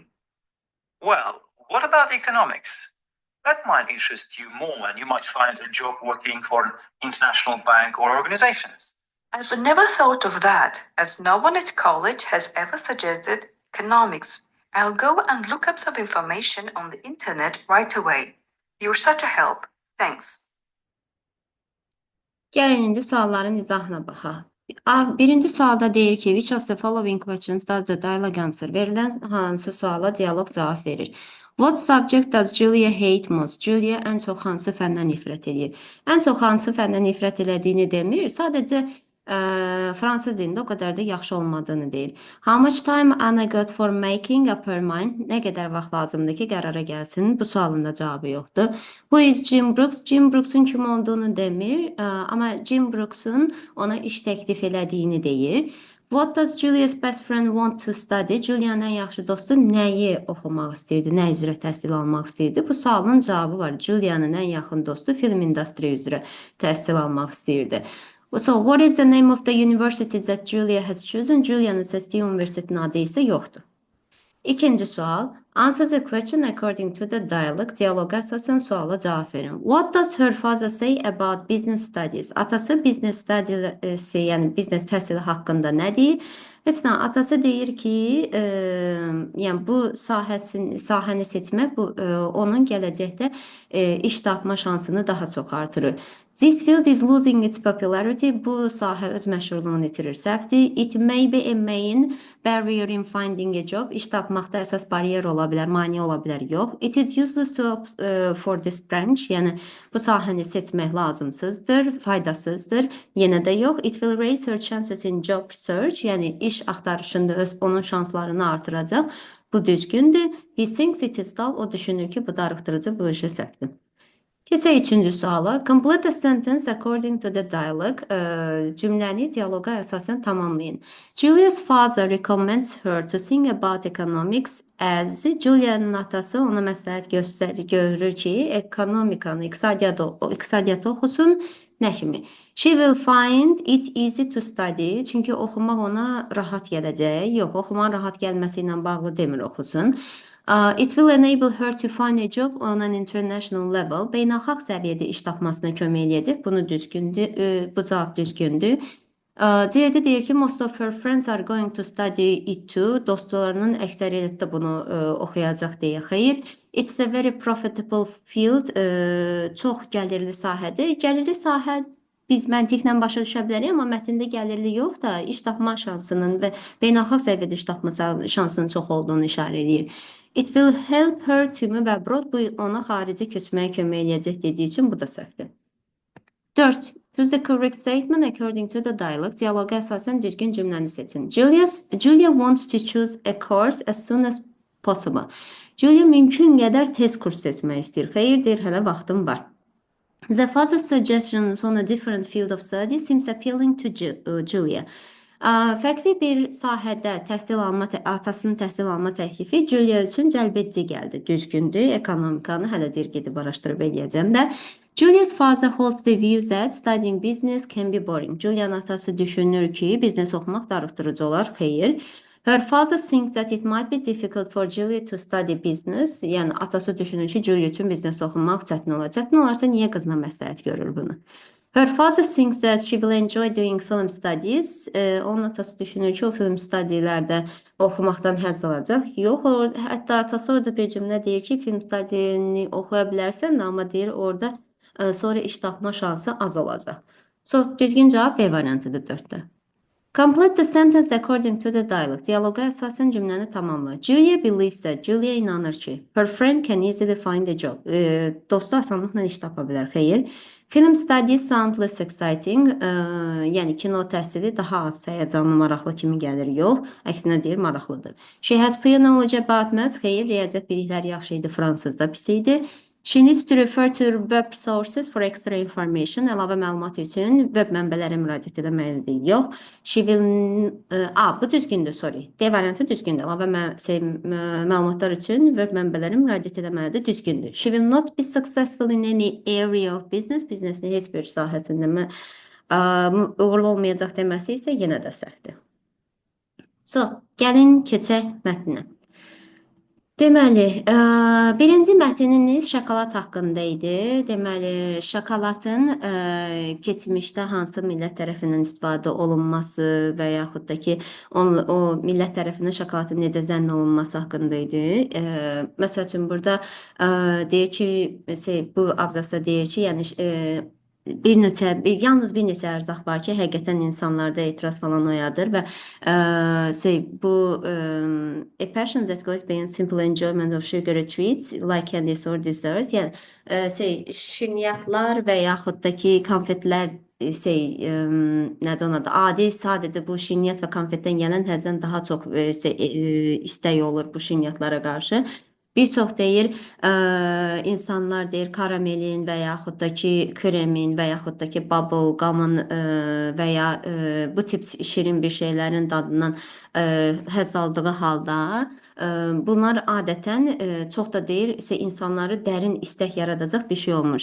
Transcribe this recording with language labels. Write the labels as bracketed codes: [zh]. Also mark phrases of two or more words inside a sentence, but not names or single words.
[en] Well, what about economics? That might interest you more, and you might find a job working for an international bank or organizations. I've never thought of that, as no one at college has ever suggested economics. I'll go and look up some information on the internet right away. You're such a help. Thanks. [az] Gəlin indi sualların izahına baxaq. Birinci sualda deyir ki, [en] which of the following questions does the dialogue answer? [az] Verilən hansı suala dialoq cavab verir? [en] What subject does Julia hate most? [az] Julia ən çox hansı fəndən nifrət edir? Ən çox hansı fəndən nifrət elədiyini demir, sadəcə fransız dilində o qədər də yaxşı olmadığını deyir. [en] How much time Anna got for making up her mind? [az] Nə qədər vaxt lazımdır ki, qərara gəlsin? Bu sualın da cavabı yoxdur. [en] Who is Jim Brooks? [az] Jim Brooks'un kim olduğunu demir, amma Jim Brooks'un ona iş təklif elədiyini deyir. [en] What does Julia's best friend want to study? [az] Julia'nın ən yaxşı dostu nəyi oxumaq istəyirdi, nə üzrə təhsil almaq istəyirdi? Bu sualın cavabı var. Julia'nın ən yaxın dostu film industri üzrə təhsil almaq istəyirdi. [en] So, what is the name of the university that Julia has chosen? [az] Julia'nın seçdiyi universitetin adı isə yoxdur. İkinci sual. [en] Answer the question according to the dialogue. [az] Diyaloqa əsasən suala cavab verin. [en] What does her father say about business studies? [az] Atası [en] business studies, [az] yəni business təhsili haqqında nə deyir? Heç nə, atası deyir ki, yəni bu sahəni seçmək onun gələcəkdə iş tapma şansını daha çox artırır. [en] This field is losing its popularity. [az] Bu sahə öz məşhurluğunu itirir. Səhvdir. [en] It may be a main barrier in finding a job. [az] İş tapmaqda əsas baryer ola bilər, maneə ola bilər. Yox. [en] It is useless for this branch. [az] Yəni bu sahəni seçmək lazımsızdır, faydasızdır. Yenə də yox. [en] It will raise her chances in job search. [az] Yəni iş axtarışında onun şanslarını artıracaq. Bu düzgündür. [en] He thinks it is dull. [az] O düşünür ki, bu darıxdırıcı, bu işə səhvdir. Keçək üçüncü suala. [en] Complete a sentence according to the dialogue. [az] Cümləni diyaloqa əsasən tamamlayın. [en] Julia's father recommends her to think about economics as [az] Julia'nın atası ona məsləhət görür ki, ekonomikanı, iqtisadiyyatı oxusun. Nə kimi? [en] She will find it easy to study. [az] Çünki oxumaq ona rahat gələcək. Yox, oxumaq rahat gəlməsi ilə bağlı demir oxusun. [en] It will enable her to find a job on an international level. [az] Beynəlxalq səviyyədə iş tapmasına kömək edəcək. Bunu düzgündür, bu cavab düzgündür. C-də deyir ki, [en] most of her friends are going to study it too. [az] Dostlarının əksəriyyəti də bunu oxuyacaq deyə. Xeyr. [en] It's a very profitable field. [az] Çox gəlirli sahədir. Gəlirli sahə biz məntiqlə başa düşə bilərik, amma mətndə gəlirli yox da iş tapma şansının və beynəlxalq səviyyədə iş tapma şansının çox olduğunu işarə edir. [en] It will help her to move abroad. [az] Bu ona xaricə köçməyə kömək edəcək dediyi üçün bu da səhvdir. 4. [en] Choose the correct statement according to the dialogue. [az] Diyaloqa əsasən düzgün cümləni seçin. [en] Julia wants to choose a course as soon as possible. [az] Julia mümkün qədər tez kurs seçmək istəyir. Xeyr, deyir, hələ vaxtım var. [en] The father's suggestions on a different field of study seems appealing to Julia. [az] Fərqli bir sahədə atasının təhsil alma təklifi Julia üçün cəlbedici gəldi. Düzgündür, ekonomikanı hələ deyir gedib araşdırıb eləyəcəm də. [en] Julia's father holds the view that studying business can be boring. [az] Julia'nın atası düşünür ki, biznes oxumaq darıxdırıcı olar. Xeyr. [en] Her father thinks that it might be difficult for Julia to study business. [az] Yəni atası düşünür ki, Julia üçün biznes oxumaq çətin olar. Çətin olarsa niyə qızına məsləhət görür bunu? [en] Her father thinks that she will enjoy doing film studies. [az] Onun atası düşünür ki, o film studilərdə oxumaqdan həzz alacaq. Yox, hətta atası orada bir cümlə deyir ki, film studiyini oxuya bilərsən, amma deyir orada sonra iş tapma şansı az olacaq. So, düzgün cavab B variantıdır 4-də. [en] Complete the sentence according to the dialogue. [az] Diyaloqa əsasən cümləni tamamla. [en] Julia believes that. [az] Julia inanır ki. [en] Her friend can easily find a job. [az] Dostu asanlıqla iş tapa bilər. Xeyr. [en] Film studies sound less exciting. [az] Yəni kino təhsili daha az həyəcanlı, maraqlı kimi gəlir. Yox, əksinə deyir, maraqlıdır. [en] She has poor knowledge about maths. [az] Xeyr, riyaziyyat bilikləri yaxşı idi, fransızda pis idi. [en] She needs to refer to web sources for extra information. [az] Əlavə məlumat üçün web mənbələrə müraciət etməlidir. Yox. [en] She will [az] bu düzgündür, [en] sorry. [az] D variantı düzgündür. Əlavə məlumatlar üçün web mənbələrə müraciət etməlidir. Düzgündür. She will not be successful in any area of business. Biznesin heç bir sahəsində uğurlu olmayacaq deməsi isə yenə də səhvdir. So, gəlin keçək mətninə. Deməli, birinci mətnimiz şokolad haqqında idi. Deməli, şokoladın keçmişdə hansı millət tərəfindən istifadə olunması və yaxud da ki, o millət tərəfindən şokoladın necə zənn olunması haqqında idi. Məsəl üçün, burada deyir ki, bu abzasda deyir ki, yəni yalnız bir neçə ərzaq var ki, həqiqətən insanlarda etiraz falan oyadır və [en] bu a passion that goes beyond simple enjoyment of sugary treats like candies or desserts, [az] yəni şirniyyatlar və yaxud da ki, konfetlər nədir ona da adi sadəcə bu şirniyyat və konfetdən gələn həzdən daha çox istək olur bu şirniyyatlara qarşı. Bir çox deyir, insanlar deyir karamelin və yaxud da ki, kremin və yaxud da ki, [en] bubble gum'ın [az] və ya bu tip şirin bir şeylərin dadından həzz aldığı halda bunlar adətən çox da deyir, insanları dərin istək yaradacaq bir şey olmur.